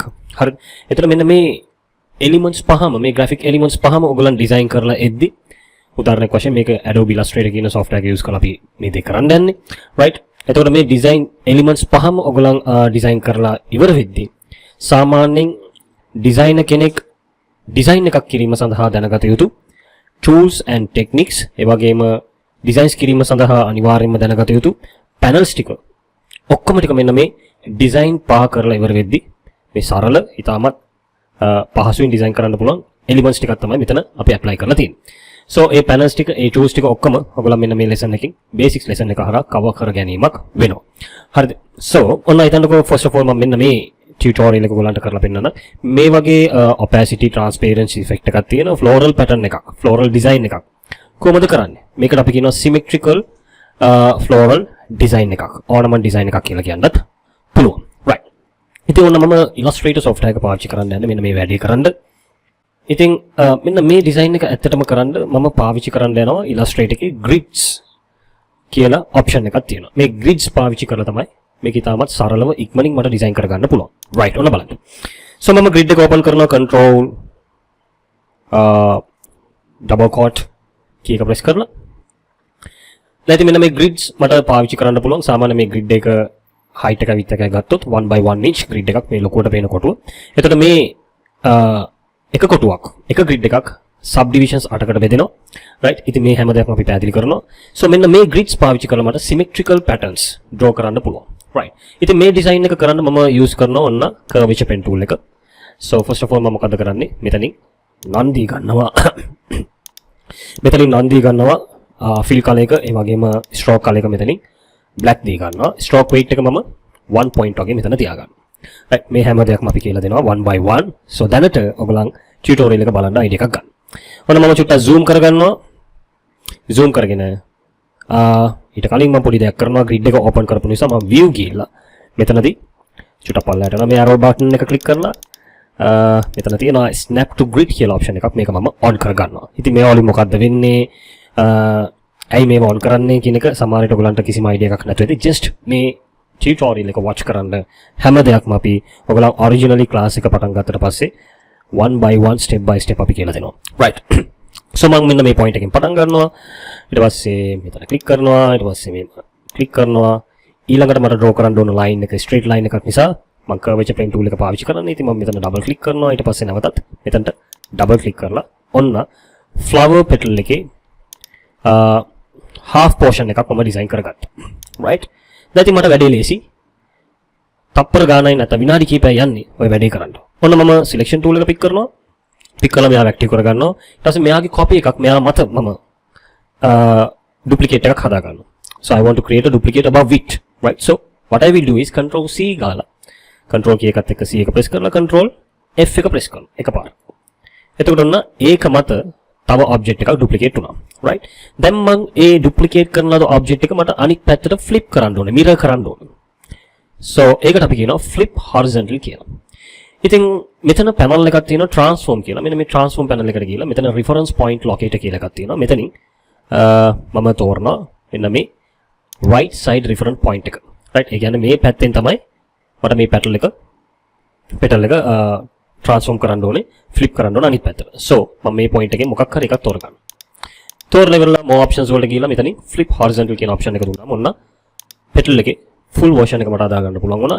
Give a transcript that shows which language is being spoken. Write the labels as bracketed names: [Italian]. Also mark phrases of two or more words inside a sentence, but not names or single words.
[Sinhala] හරි. එතන මෙන්න මේ එලිමන්ට්ස් පහම, මේ [English] graphic elements [Sinhala] පහම ඔයගලන් ඩිසයින් කරලා එද්දි උදාහරණයක් වශයෙන් මේක Adobe Illustrator කියන software එක use කරලා අපි මේ දෙක කරන්න යන්නේ. right. එතකොට මේ [English] design elements [Sinhala] පහම ඔයගලන් ඩිසයින් කරලා ඉවර වෙද්දි සාමාන්‍යයෙන් ඩිසයිනර් කෙනෙක් ඩිසයින් එකක් කිරීම සඳහා දැනගත යුතු [English] tools and techniques, [Sinhala] ඒ වගේම ඩිසයින්ස් කිරීම සඳහා අනිවාර්යයෙන්ම දැනගත යුතු panels ටික ඔක්කොම ටික මෙන්න මේ ඩිසයින් පහ කරලා ඉවර වෙද්දි මේ සරල ඉතාමත් පහසුවෙන් ඩිසයින් කරන්න පුළුවන් එලිමන්ට්ස් ටිකක් තමයි මෙතන අපි ඇප්ලයි කරලා තියෙන්නේ. So ඒ panels ටික, ඒ tools ටික ඔක්කොම ඔයගොල්ලෝ මෙන්න මේ lesson එකකින් [English] basics lesson [Sinhala] එක හරහා cover කර ගැනීමක් වෙනවා. හරිද? So ඔන්න හිතන්නකෝ [English] first of all [Sinhala] මම මෙන්න මේ tutorial එක ඔයගොල්ලන්ට කරලා පෙන්නන්න. මේ වගේ [English] opacity transparency effect [Sinhala] එකක් තියෙන [English] floral pattern [Sinhala] එකක්, [English] floral design [Sinhala] එකක් කොහොමද කරන්නේ? මේකට අපි කියනවා [English] symmetrical floral design [Sinhala] එකක්, [English] ornament design [Sinhala] එකක් කියලා කියන්නත් පුළුවන්. right. ඉතින් ඔන්න මම Illustrator software එක පාවිච්චි කරන්න යන්නේ මෙන්න මේ වැඩේ කරන්න. ඉතින් මෙන්න මේ ඩිසයින් එක ඇත්තටම කරන්න මම පාවිච්චි කරන්න යනවා Illustrator එකේ grids කියලා option එකක් තියෙනවා. මේ grids පාවිච්චි කරලා තමයි මේක ඉතාමත් සරලව ඉක්මනින් මට ඩිසයින් කරගන්න පුළුවන්. right. ඔන්න බලන්න. so මම grid එක open කරනවා, [English] control double quote key [Sinhala] එක press කරලා. දැන් මෙන්න මේ grids මට පාවිච්චි කරන්න පුළුවන්. සාමාන්‍ය මේ grid එක height එක width එකයි ගත්තොත් 1/1 [English] inch grid [Sinhala] එකක්, මේ ලොකුවට පේන කොටුව. එතකොට මේ එක කොටුවක්, එක grid එකක් subdivisions 8කට බෙදෙනවා. right. ඉතින් මේ හැම දෙයක්ම අපි පැහැදිලි කරනවා. so මෙන්න මේ grids පාවිච්චි කරලා මට [English] symmetrical patterns draw [Sinhala] කරන්න පුළුවන්. right. ඉතින් මේ design එක කරන්න මම use කරනවා ඔන්න [English] curvature pen tool [Sinhala] එක. so [English] first of all [Sinhala] මම මොකද කරන්නේ? මෙතනින් නන්දි ගන්නවා. මෙතනින් නන්දි ගන්නවා [English] fill color [Sinhala] එක, ඒ වගේම [English] stroke color [Sinhala] එක මෙතනින් black දී ගන්නවා. [English] stroke weight [Sinhala] එක මම 1 point වගේ මෙතන තියාගන්නවා. right. මේ හැම දෙයක්ම අපි කියලා දෙනවා 1/1. so දැනට ඔයගොල්ලන් tutorial එක බලන්න ID එකක් ගන්න. ඔන්න මම චුට්ටක් zoom කරගන්නවා. zoom කරගෙන ඊට කලින් මම පොඩි දෙයක් කරනවා. grid එක open කරපු නිසා මම view ගිහිල්ලා මෙතනදී චුට්ටක් පල්ලයට යනවා. මේ [English] arrow button [Sinhala] එක click කරලා මෙතන තියෙනවා [English] snap to grid [Sinhala] කියලා option එකක්. මේක මම on කරගන්නවා. ඉතින් මේ වලින් මොකද්ද වෙන්නේ? ඇයි මේව on කරන්නේ කියන එක සමහරවිට ඔයගලන්ට කිසිම idea එකක් නැතුව ඇති. just මේ tutorial එක watch කරන්න හැම දෙයක්ම අපි ඔයගලන් originally class එක පටන් ගත්තට පස්සේ 1/1 [English] step by step [Sinhala] අපි කියලා දෙනවා. right. so මම මෙන්න මේ point එකෙන් පටන් ගන්නවා. ඊට පස්සේ මෙතන click කරනවා. ඊට පස්සේ මේ click කරනවා. ඊළඟට මට draw කරන්න ඕන line එක [English] straight line [Sinhala] එකක් නිසා මම [English] curvature pen tool [Sinhala] එක පාවිච්චි කරන්නේ. ඉතින් මම මෙතන [English] double click [Sinhala] කරනවා. ඊට පස්සේ නැවතත් මෙතනට [English] double click [Sinhala] කරලා ඔන්න [English] flower petal [Sinhala] එකේ [English] half portion [Sinhala] එකක් මම design කරගත්තා. right. දැන් මට වැඩේ ලේසි. තප්පර ගානයි නැත්නම් විනාඩි කිහිපයක් යන්නේ ඔය වැඩේ කරන්න. ඔන්න මම [English] selection tool [Sinhala] එක pick කරනවා. pick කරලා මෙයාව active කරගන්නවා. ඊට පස්සේ මෙයාගේ copy එකක් මෙයා මත මම duplicate එකක් හදා ගන්නවා. [English] so I want to create a duplicate above it. right. so what I will do is control C [Sinhala] ගාලා [English] control key [Sinhala] එකත් එක්ක C එක press කරලා [English] control F [Sinhala] එක press කරනවා එකපාර. එතකොට ඔන්න ඒක මත තව object එකක් duplicate වුණා. right. දැන් මම ඒ duplicate කරන ලද object එක මට අනිත් පැත්තට flip කරන්න ඕනේ, mirror කරන්න ඕනේ. so ඒකට අපි කියනවා [English] flip horizontal [Sinhala] කියලා. ඉතින් මෙතන පැනල් එකක් තියෙනවා transform කියලා. මෙන්න මේ [English] transform panel [Sinhala] එකට ගිහලා මෙතන [English] reference point locator [Sinhala] කියලා එකක් තියෙනවා. මෙතනින් මම තෝරනවා මෙන්න මේ [English] right side reference point [Sinhala] එක. right ඒ කියන්නේ මේ පැත්තෙන් තමයි මට මේ petal එක transform කරන්න ඕනේ, flip කරන්න ඕනේ අනිත් පැත්තට. so මම මේ point එකෙන් මොකක් හරි එකක් තෝරගන්නවා. තෝරලා ඉවරලා [English] more options [Sinhala] වලට ගිහලා මෙතනින් [English] flip horizontal [Sinhala] කියන option එක දුන්නාම ඔන්න petal එකේ [English] full version [Sinhala] එක මට අදා ගන්න පුළුවන් වුණා.